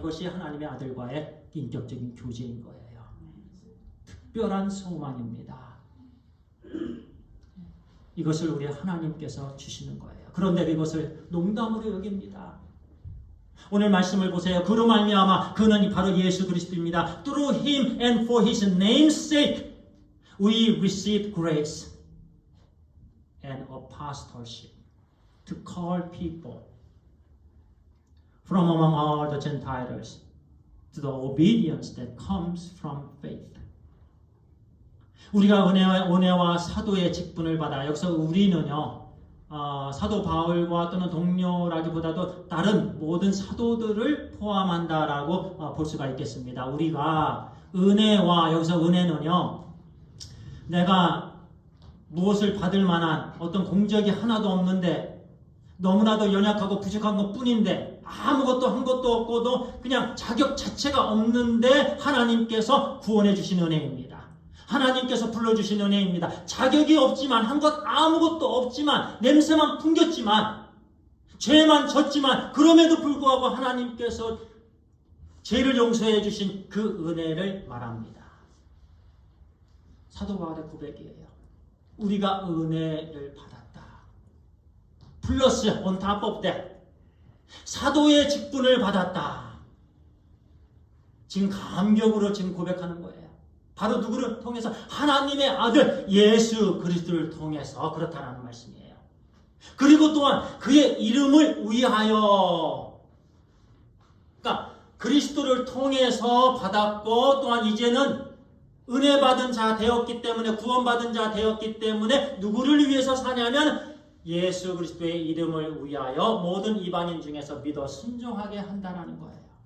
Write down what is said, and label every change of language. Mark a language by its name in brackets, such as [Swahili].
[Korean] 이것이 하나님의 아들과의 인격적인 교제인 거예요. 특별한 소망입니다. 이것을 우리 하나님께서 주시는 거예요. 그런데 이것을 농담으로 여깁니다. 오늘 말씀을 보세요. 그로 말미암아 그는 바로 예수 그리스도입니다. [English] Through him and for his name's sake we receive grace and apostleship to call people from among all the Gentiles to the obedience that comes from faith. [Korean] 우리가 은혜와 사도의 직분을 받아 여기서 우리는요 사도 바울과 또는 동료라기보다도 다른 모든 사도들을 포함한다라고 볼 수가 있겠습니다. 우리가 은혜와 여기서 은혜는요 내가 무엇을 받을 만한 어떤 공적이 하나도 없는데 너무나도 연약하고 부족한 것 뿐인데 아무것도 한 것도 없고도 그냥 자격 자체가 없는데 하나님께서 구원해 주신 은혜입니다. 하나님께서 불러주신 은혜입니다. 자격이 없지만 한 것 아무것도 없지만 냄새만 풍겼지만 죄만 졌지만 그럼에도 불구하고 하나님께서 죄를 용서해 주신 그 은혜를 말합니다. 사도 바울의 고백이에요. 우리가 은혜를 받았다. [English] 플러스 on top of that. [Korean] 사도의 직분을 받았다. 지금 감격으로 지금 고백하는 거예요. 바로 누구를 통해서? 하나님의 아들 예수 그리스도를 통해서 그렇다는 말씀이에요. 그리고 또한 그의 이름을 위하여, 그러니까 그리스도를 통해서 받았고 또한 이제는 은혜 받은 자 되었기 때문에, 구원받은 자 되었기 때문에 누구를 위해서 사냐면 예수 그리스도의 이름을 위하여 모든 이방인 중에서 믿어 순종하게 한다는 거예요.